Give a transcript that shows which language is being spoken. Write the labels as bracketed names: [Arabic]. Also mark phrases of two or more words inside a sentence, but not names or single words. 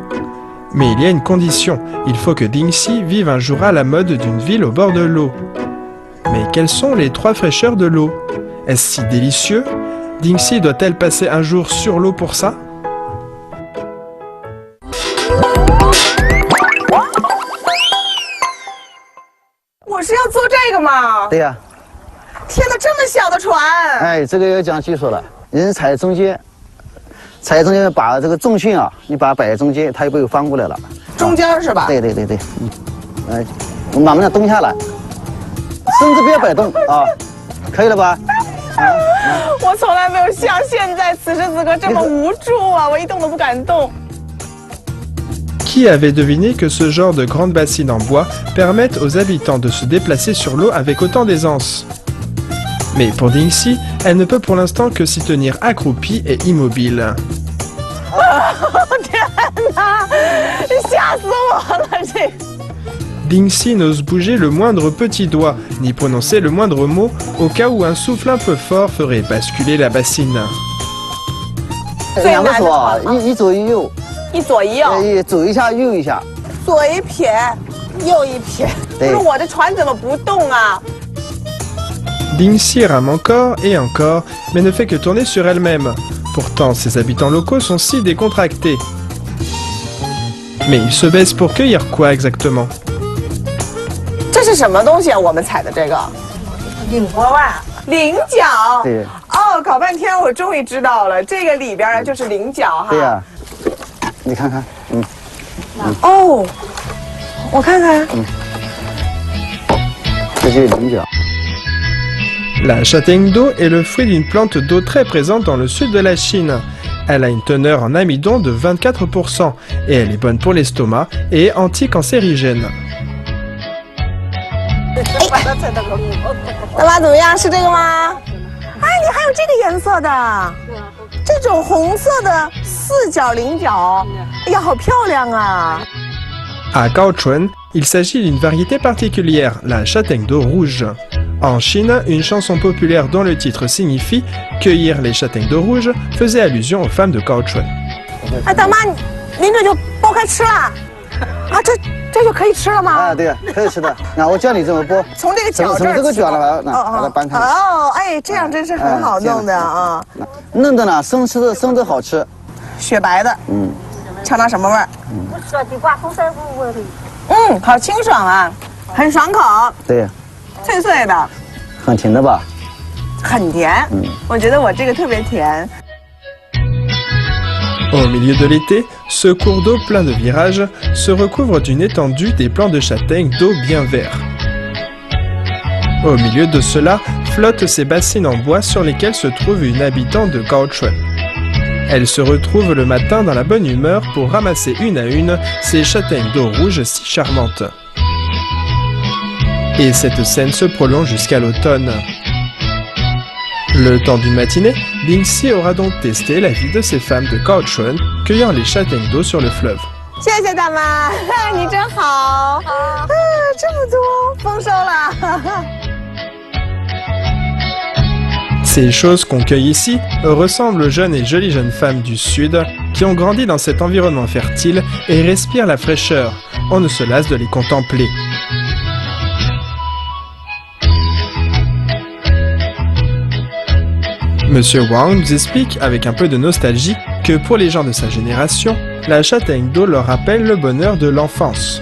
[French] Mais il y a une condition, il faut que Dingxi vive un jour à la mode d'une ville au bord de l'eau. Mais quelles sont les 3 fraîcheurs de l'eau? Est-ce si délicieux? Dingxi doit-elle passer un jour sur l'eau pour ça? [Chinese] C'est 要坐这个吗？对呀、天哪，这么小的船！哎，这个要讲技术了，人踩中间，把这个重心啊，你把它摆在中间，它就不会翻过来了。中间是吧？对，哎，我们慢慢的蹲下来，身子不要摆动啊，可以了吧？我从来没有像现在此时此刻这么无助啊！我一动都不敢动。 [French] Qui avait deviné que ce genre de grande bassine en bois permettent aux habitants de se déplacer sur l'eau avec autant d'aisance? Mais pour Dingxi, elle ne peut pour l'instant que s'y tenir accroupie et immobile. Dingxi n'ose bouger le moindre petit doigt, ni prononcer le moindre mot, au cas où un souffle un peu fort ferait basculer la bassine. [Chinese] 两个手啊，一左一右，一左一右，左一下右一下，左一撇，右一撇。不是我的船怎么不动啊？ [French] Dingxi rame encore et encore, mais ne fait que tourner sur elle-même. Pourtant, ses habitants locaux sont si décontractés. Mais ils se baissent pour cueillir quoi exactement? [Chinese] 这是什么东西啊？我们采的这个菱角啊，菱角。对。哦，搞半天我终于知道了，这个里边啊就是菱角哈。对呀，你看看，哦，我看看。这就是菱角。 [French] La châtaigne d'eau est le fruit d'une plante d'eau très présente dans le sud de la Chine. Elle a une teneur en amidon de 24% et elle est bonne pour l'estomac et est anticancérigène. [Chinese] 大妈怎么样？是这个吗？哎，你还有这个颜色的，这种红色的4角菱角，哎呀，好漂亮啊！ [French] À Gaochuan, il s'agit d'une variété particulière, la châtaigne d'eau rouge. En Chine, une chanson populaire dont le titre signifie « Cueillir les châtaignes d'eau rouge » faisait allusion aux femmes de Gaochuan. [Chinese] 哎，大妈，您这就剥开吃了啊？这就可以吃了吗？啊，对呀，可以吃的。那我教你怎么剥，从这个角这儿，从这个角了，把它掰开。哦，哎，这样真是很好弄的啊。嫩的呢，生吃的生的好吃。雪白的，尝尝什么味儿？说地瓜红色味儿的。好清爽啊，很爽口。对。脆脆的，很甜的吧？很甜，我觉得我这个特别甜。 [French] Au milieu de l'été, ce cours d'eau plein de virages se recouvre d'une étendue des plants de châtaigne d'eau bien verts. Au milieu de cela, flottent ces bassines en bois sur lesquelles se trouve une habitante de Gaochuan. Elle se retrouve le matin dans la bonne humeur pour ramasser une à une ces châtaignes d'eau rouge si charmantes. Et cette scène se prolonge jusqu'à l'automne. Le temps d'une matinée, Dingxi aura donc testé la vie de ces femmes de Gaochuan cueillant les châtaignes d'eau sur le fleuve. [Chinese] 谢谢大妈，你真好。这么多，丰收了。 [French] Ces choses qu'on cueille ici ressemblent aux jeunes et jolies jeunes femmes du Sud qui ont grandi dans cet environnement fertile et respirent la fraîcheur. On ne se lasse de les contempler. Monsieur Wang nous explique avec un peu de nostalgie que pour les gens de sa génération, la châtaigne d'eau leur rappelle le bonheur de l'enfance.